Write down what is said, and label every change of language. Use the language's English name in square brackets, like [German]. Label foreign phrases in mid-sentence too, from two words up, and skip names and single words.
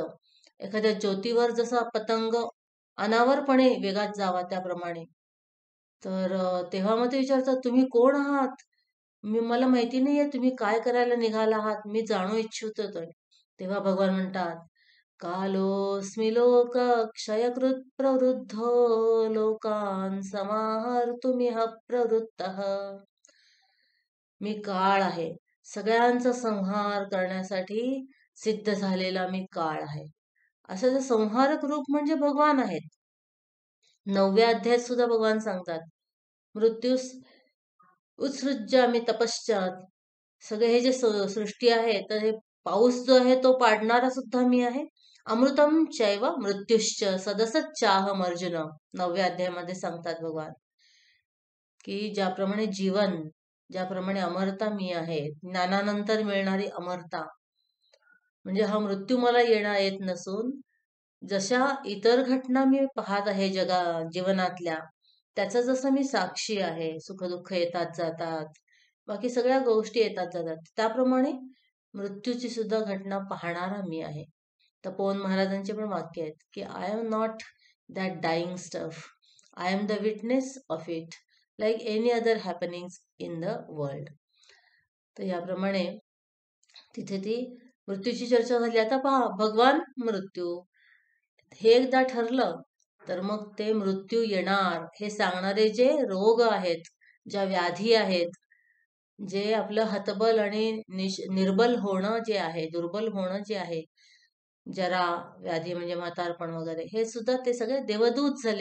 [Marathi] एखाद्या ज्योतीवर जसा पतंग अनावरपणे वेगात जावा त्याप्रमाणे. तर तेव्हा मग ते विचारतात, तुम्ही कोण आहात? मला माहिती नाहीये तुम्ही काय करायला निघाला आहात, मी जाणू इच्छितोय. तेव्हा भगवान म्हणतात, [Sanskrit] कालोस्मि लोक क्षयकृत प्रवृद्धो लोकान समाहर्तुमिह प्रवृत्तः. [Marathi] मी काळ आहे, सगळ्यांचा संहार करण्यासाठी सिद्ध झालेला मी काळ आहे. असं जे संहारक रूप म्हणजे भगवान आहेत. 9व्या अध्यायात सुद्धा भगवान सांगतात, [Sanskrit] मृत्यूस उत्सृज्यामि तपश्चात. [Marathi] सगळे हे जे सृष्टी आहे तर हे पाऊस जो आहे तो पाडणारा सुद्धा मी आहे. [Sanskrit] अमृतम चैव मृत्युश्च सदसच्चाहम अर्जुन, [Marathi] 9व्या अध्यायामध्ये सांगतात भगवान की ज्याप्रमाणे जीवन, ज्याप्रमाणे अमरता मी आहे, ज्ञानानंतर मिळणारी अमरता, म्हणजे हा मृत्यू मला येत नसून जशा इतर घटना मी पाहत आहे जीवनातल्या, त्याचा जसं मी साक्षी आहे, सुखदुःख येतात जातात, बाकी सगळ्या गोष्टी येतात जातात, त्याप्रमाणे मृत्यूची सुद्धा घटना पाहणारा मी आहे. तपोवन महाराजांचे पण वाक्य आहेत की [English] I am not that dying stuff, I am the witness of it, like any other happenings in the world. [Marathi] तर याप्रमाणे तिथे ती मृत्यूची चर्चा झाली. आता पहा, भगवान मृत्यू हे एकदा ठरलं तर मग ते मृत्यू येणार हे सांगणारे जे रोग आहेत, ज्या व्याधी आहेत, जे आपलं हतबल आणि निर्बल होणं जे आहे, दुर्बल होणं जे आहे, जरा व्याधी म्हणजे म्हातारपण वगैरे, हे सुद्धा ते सगळे देवदूत झाले.